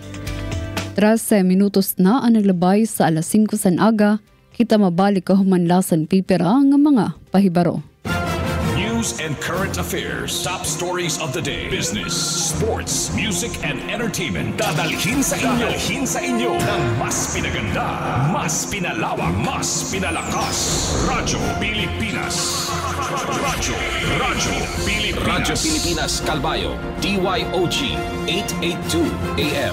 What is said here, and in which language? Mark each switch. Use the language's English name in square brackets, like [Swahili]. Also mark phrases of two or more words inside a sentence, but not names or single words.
[Hiligaynon] 13 minutos na ang naglabay sa alas 5 sa aga. Kita mabalik kahumanlasan pipera ng mga pahibaro. [English] News and current affairs. Top stories of the day. Business, sports, music, and entertainment. [Filipino] Dadalhin sa inyo ng mas pinaganda, mas pinalawak, mas pinalakas. Radyo Pilipinas. Radyo Pilipinas Calbayo. DYOG 882 AM.